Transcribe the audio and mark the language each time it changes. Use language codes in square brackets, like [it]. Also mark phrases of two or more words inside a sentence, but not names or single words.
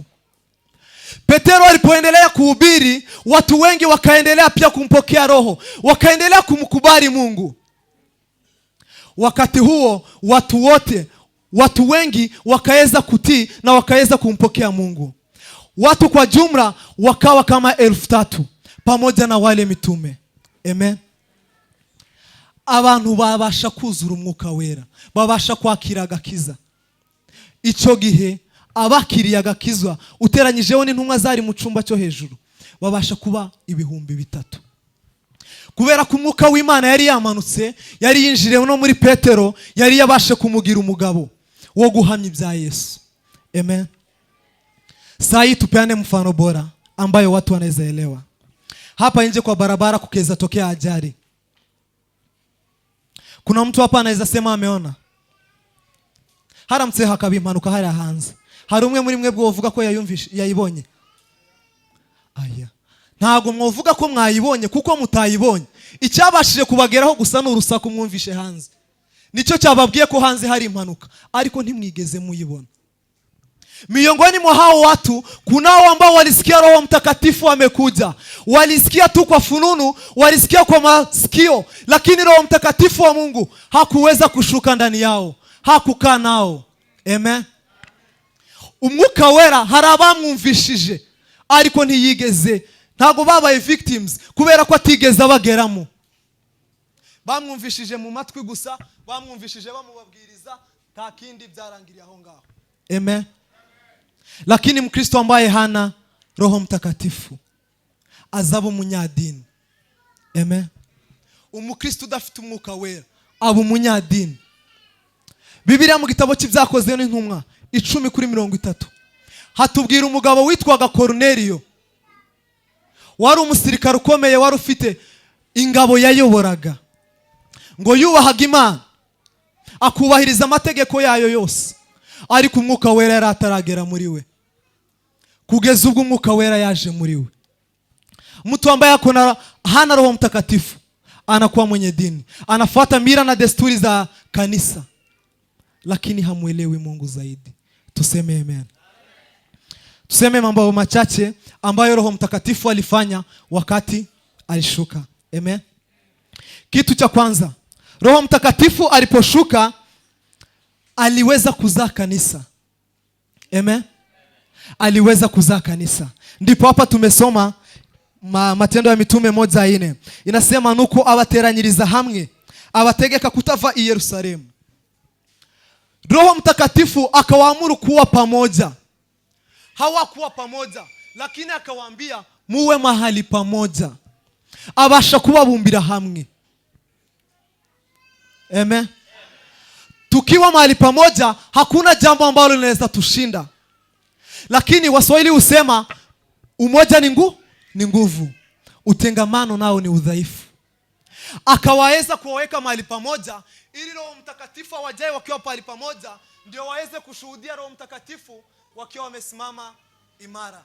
[sw] Petero alipoendelea kuhubiri, watu wengi wakaendelea pia kumpokea Roho, wakaendelea kumkubali Mungu. Wakati huo watu wengi wakaweza kutii na wakaweza kumpokea Mungu. Watu kwa jumla wakawa kama 3,000 pamoja na wale mitume. Amen. [rw] Abantu babasha kuzura umwuka wera, babasha kwakira agakiza. Icyo gihe abakiriye agakizwa uteranyijeho n'intumwa zari mu cyumba cyo hejuru babasha kuba 3,000. Kubera ko umwuka w'Imana yari yamanutse, yari yinjiriye no muri Petero, yari yabashe kumugira umugabo wo guhamya ibya Yesu. Amen. [sw] Sai tupeane mfano bora ambayo watu wanaweza elewa. Hapa nje kwa barabara kukeza tokea ajali. Kuna mtu hapa anaweza sema ameona. [rw] Haramutse hakaba impanuka hari hanze. Hari umwe muri mwe bwovuga ko yayibonye. Aya. Ntago mwovuga ko mwayibonye kuko mutayibonye. Icyabashije kubageraho gusa n'urusaku mwumvishe hanze. Nicyo cyababwiye ko hanze hari impanuka, ariko ntimwigeze muyibona. [sw] Miongoni mwa hao watu kunao ambao walisikia Roho Mtakatifu amekuja. Walisikia tu kwa fununu, walisikia kwa masikio, lakini Roho Mtakatifu wa Mungu hakuweza kushuka ndani yao, hakukaa nao. Amen. [rw] Umwuka wera harabamwumvishije, ariko ntiyigeze, ntago babaye victims kubera ko atigeze abageramo. Bamwumvishije mu matwi gusa, bamwumvishije bamubabwiriza, nta kindi byarangiriye aho ngaho. [sw] Amen. Lakini Mkristo ambaye hana Roho Mtakatifu [rw] azaba umunyadini. Amen. Umukristo udafite umwuka wera aba umunyadini. Bibiliya mu gitabo cy'ibyakozwe n'intumwa 10:30 hatubwira umugabo witwaga Kornelio, wari umusirikare ukomeye, wari ufite ingabo yayoboraga, ngo yubahaga Imana, akubahiriza amategeko yayo yose, ariko umwuka wera yari ataragera muri we. Kugeza ubwo umwuka wera yaje muri we, [sw] mtu ambaye hana Roho Mtakatifu anakuwa mwenye dini, anafuata mila na desturi za kanisa, lakini hamuelewi Mungu zaidi. Tuseme amen. Tuseme mambo machache ambayo Roho Mtakatifu alifanya wakati alishuka. Amen. Kitu cha kwanza, Roho Mtakatifu aliposhuka aliweza kuzaa kanisa. Amen. Aliweza kuzaa kanisa. Ndipo hapa tumesoma Matendo ya Mitume 1:4. Inasema [rw] nuko abateranyiriza hamwe, abategeka kutava i Yerusalemu. [sw] Roho Mtakatifu akawaamuru kuwa pamoja. Hawakuwa pamoja, lakini akawaambia muwe mahali pamoja. [rw] Abasha kubabumbira hamwe. [sw] Amen. Tukiwa mahali pamoja hakuna jambo ambalo linaweza tushinda. Lakini Waswahili husema umoja ni nguvu, utengamano nao ni udhaifu. Akawaweza kuwaweka mahali pamoja ili Roho Mtakatifu awajae wakiwa mahali pamoja, ndio waweze kushuhudia Roho Mtakatifu wakiwa wamesimama imara.